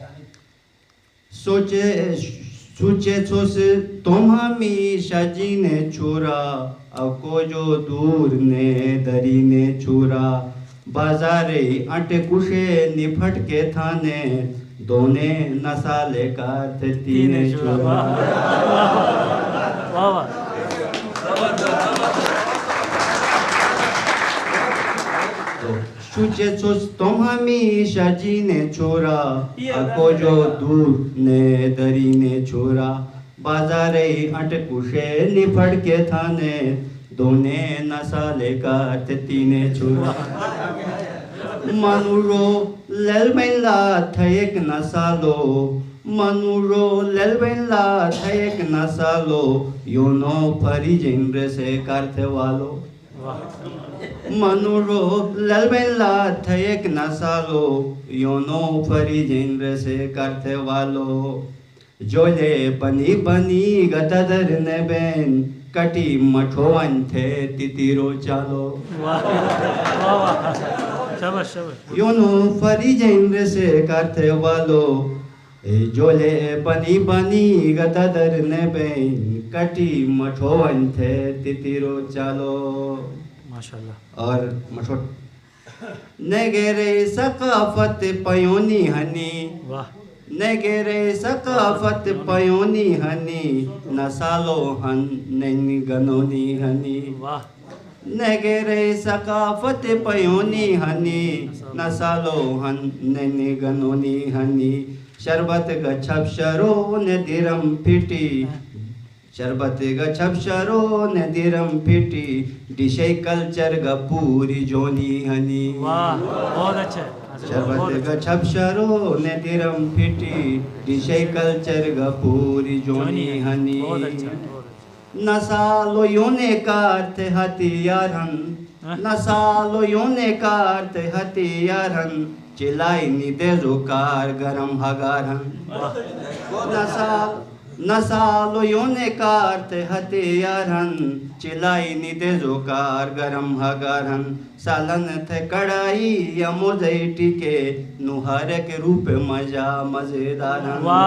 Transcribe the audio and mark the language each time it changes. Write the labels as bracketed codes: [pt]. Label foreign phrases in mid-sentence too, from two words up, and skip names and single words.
[scl] سوچے سوس تم ہمیشہ جینے چھوڑا اکو جو دور نے درینے چھوڑا بازارے انٹ کشے نپھٹ کے تھانے دونے نسالے کا تینے چھوڑا شوچے سوس تم ہمیشہ جینے چھوڑا اکو جو دور نے درینے چھوڑا بازارے انٹ کشے نپھٹ کے تھانے دونے نسالے کا تینے چھوڑا منورو لیل بیلا تھیک نسالو منورو لیل بیلا تھیک نسالو یونو پھری جنر سے کرتے والو منورو لیل بیلا تھیک نسالو یونو پھری جنر سے کرتے والو جولے بنی گددر نبین کٹی مٹھوان تھے تیتیرو چالو یونو فری جنر سے کرتے والو جولے بنی گددر نبین کٹی مٹھوان تھے تیتیرو چالو [ur] ماشاءاللہ [scl] اور مٹھوٹ نگرے ثقافت پیونی ہنی نگرے ثقافت پیونی ہنی نسالو ہن نن گنونی ہنی نگرے ثقافت پیونی ہنی نسالو ہن نن گنونی ہنی شربت گچھپ شرو ندرم پھٹی شربت گچھپ شرو ندرم پھٹی ڈشے کلچر گا پوری جونی ہنی [ur] واہ بہت اچھا [scl] شربت گا چھپ شرو نے درم پھٹی ڈشے کلچر گا پوری جونی ہنی نسالو یونے کارتے ہتھیارن نسالو یونے کارتے ہتھیارن چلائی نیدے زکار گرم ہگارن نسالو یونے کارتے ہتھیارن چلائی نیدے زکار گرم ہگارن سالن تھے کڑائی یا موزئی ٹکے نوہر کے روپ مجا مزیدارن